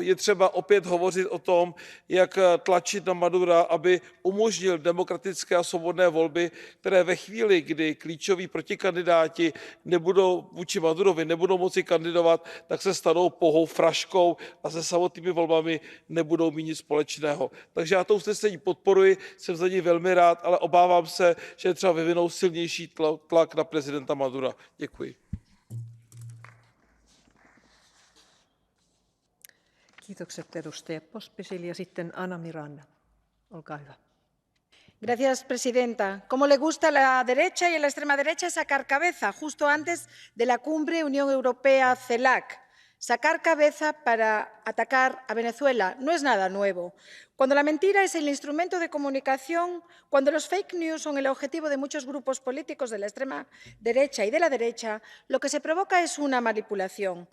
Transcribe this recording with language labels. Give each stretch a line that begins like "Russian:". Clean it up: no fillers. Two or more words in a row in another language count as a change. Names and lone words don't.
Czech: Je třeba opět hovořit o tom, jak tlačit na Madura, aby umožnil demokratické a svobodné volby které ve chvíli, kdy klíčoví protikandidáti vůči Madurovi nebudou moci kandidovat, tak se stanou pouhou fraškou a se samotnými volbami nebudou mít nic společného. Takže já to usnesení podporuji, jsem za něj velmi rád, ale obávám se, že je třeba vyvinout silnější tlak na prezidenta Madura. Děkuji.
Finnish: Kiitokset edustaja Pospisil ja sitten Ana Miranda. Olkaa hyvä.
Spanish: Gracias, presidenta. Como le gusta a la derecha y a la extrema derecha sacar cabeza justo antes de la cumbre Unión Europea-CELAC. Sacar cabeza para atacar a Venezuela no es nada nuevo. Cuando la mentira es el instrumento de comunicación, cuando los
English: fake news
Spanish: son el objetivo de muchos grupos políticos de la extrema derecha y de la derecha, lo que se provoca es una manipulación.